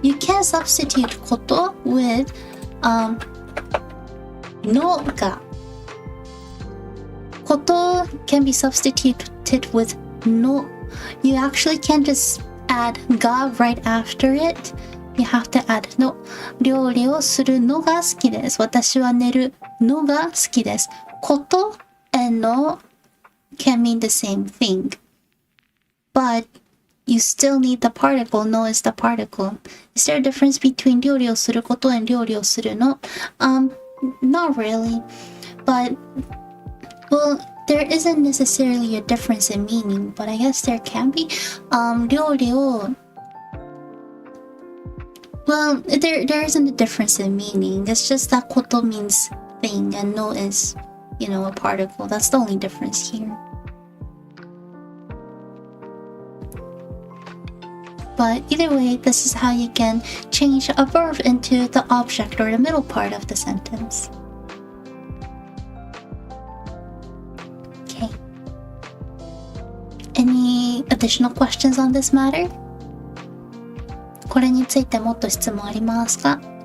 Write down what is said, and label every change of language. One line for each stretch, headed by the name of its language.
English: You can substitute こと with のが。こと can be substituted with の。 You actually can't just add が right after it. You have to add の。
Japanese: 料理をするのが好きです。私は寝るのが好きです。
English: こと and の can mean the same thing. But you still need the particle. No is the particle. Is there a difference between 料理をすること and 料理をするの? Not really. But, well, there isn't necessarily a difference in meaning, but I guess there can be. 料理を Well, there isn't a difference in meaning. It's just that こと means thing and no is, a particle. That's the only difference here. But either way, this is how you can change a verb into the object or the middle part of the sentence. Okay. Any additional questions on this matter?
Japanese: これについてもっと質問ありますか?